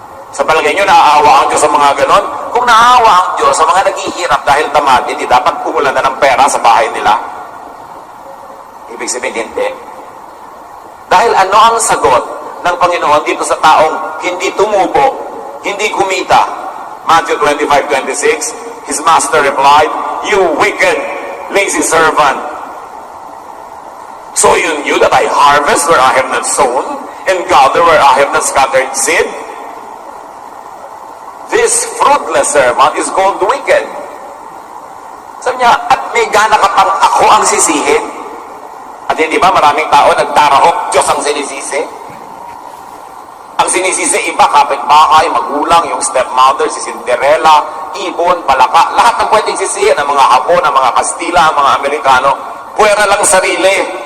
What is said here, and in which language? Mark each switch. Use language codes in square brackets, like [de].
[tl] Sa palagay nyo, naaawa ang Diyos sa mga ganon? Kung naaawa ang Diyos sa mga naghihirap dahil tamad, hindi dapat kumulan na ng pera sa bahay nila. Ibig sabihin, hindi. Dahil ano ang sagot ng Panginoon dito sa taong hindi tumubo, hindi kumita? [en] Matthew 25:26, his master replied, "You wicked, lazy servant. So you knew that I harvest where I have not sown, and gather where I have not scattered seed?" this fruitless servant is called wicked. [tl] Sabi niya, at may gana ka pang ako ang sisihin. At hindi ba maraming tao nagtarahok, Diyos ang sinisisi? Ang sinisisi iba, kapitbahay, magulang, yung stepmother, si Cinderella, ibon, palaka, lahat ng pwedeng sisihin, ang mga Hapon, ang mga Kastila, ang mga Amerikano, puwera lang sarili.